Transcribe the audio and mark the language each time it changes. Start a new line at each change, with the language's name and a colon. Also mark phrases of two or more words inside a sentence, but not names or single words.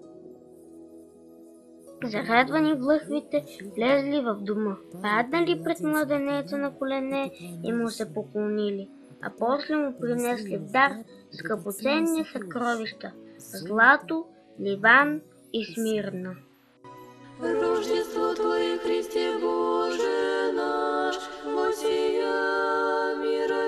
Bulgarian: Зарадвани влъхвите влезли в дома, паднали пред младенеца на колене и му се поклонили, а после му принесли в дар скъпоценни съкровища – злато, Ливан и Смирна.
Church Slavic: Рождество Твое, Христе Боже наш, воссия мира